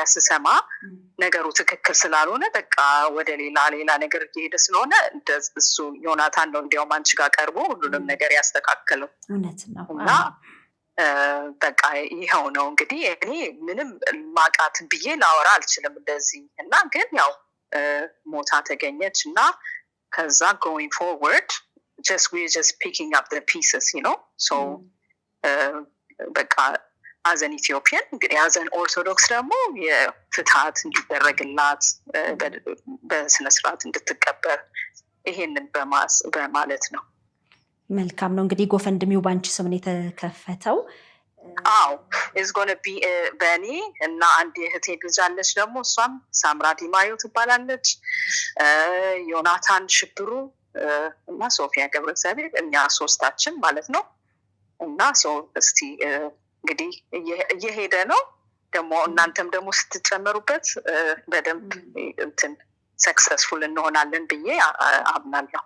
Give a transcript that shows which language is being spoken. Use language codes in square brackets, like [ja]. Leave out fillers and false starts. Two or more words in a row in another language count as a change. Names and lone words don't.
[am] ስሰማ ነገሩ ትክክል ስላልሆነ በቃ ወደ ሌላ ነገር እየሄደ ስለሆነ እሱ ዮናታን ነው እንዲያውም አንቺ ጋር ቀርቦ ሁሉንም ነገር ያስተካከለው እና በቃ ይኸው ነው እንግዲህ እኔ ምንም ማቃትን ብዬ ላወራ አልችልም እንደዚህ እና ግን ያው ሞታ ተገኘች እና ከዛ [en] going forward we're just picking up the pieces so [am] በቃ [en] as an Ethiopian [am] እንግዲህ [en] as an Orthodox [am] ደግሞ የፍትሃት እንዲደረግላት በስነስርዓት እንድትቀበር ይሄንን በማለት ነው። መልካም ነው እንግዲህ ጎፈንድሚው ባንቺ ስም ነው የተከፈተው። [en] is going to be [am] በኔ እና አንድ እህቴ ልጅ አለች ደግሞ እሷም ሳምራ ዲማዮ ትባላለች። ዮናታን ሽብሩ እና ሶፊያ ገብረእግዚአብሔር እኛ ሶስታችን ማለት ነው እና እስቲ እንግዲህ እየሄደ ነው ደግሞ እናንተም ደግሞ ስትጨመሩበት በደንብ እንትን ሰክሰስፉል እንሆናለን ብዬ አምናለሁ።